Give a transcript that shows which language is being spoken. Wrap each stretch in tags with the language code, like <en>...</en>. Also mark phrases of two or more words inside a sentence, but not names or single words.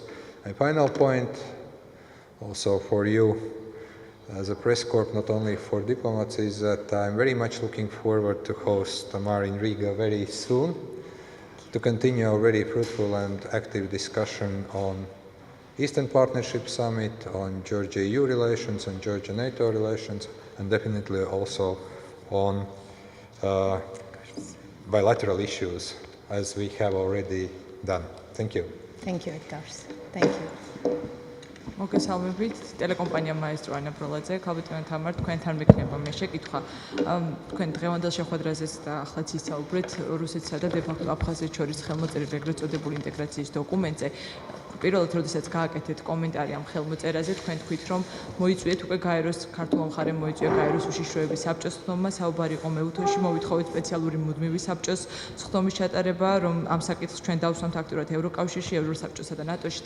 <en>And final point, also for you as a press corps, not only for diplomats, is that I'm very much looking forward to host Tamar in Riga very soon, to continue a very fruitful and active discussion on Eastern Partnership Summit, on Georgia-EU relations and Georgia-NATO relations, and definitely also on bilateral issues, as we have already done. Thank you. Thank you, Edgars. Thank you.</en> <ka>მოგესალმებით, ტელეკომპანია მაესტრო ანა პროლაძე, ქალბატონო თამარ, თქვენთან მექნება მე შეკითხვა. თქვენ დღევანდელ შეხვედრაზეც და ახლაც ისაუბრეთ რუსეთსა და დე-ფაქტო აფხაზეთს შორის ხელმოწერილ ეგრეთ წოდებული ინტეგრაციის დოკუმენტზე. პირველად, როდესაც გააკეთეთ კომენტარი ამ ხელმოწერაზე, თქვენ თქვით, რომ მოიწვიეთ უკვე გაეროს ქართულ მხარემ მოიწვია გაეროს უშიშროების საბჭოს ხდომა, საუბარი იყო მეუთოში, მოვითხოვეთ სპეციალური მუდმივი საბჭოს ხდომის ჩატარება, რომ ამ საკითხს ჩვენ დავსვამთ აქტიურად ევროკავშირში, ევროსაბჭოსა და ნატოში.</ka>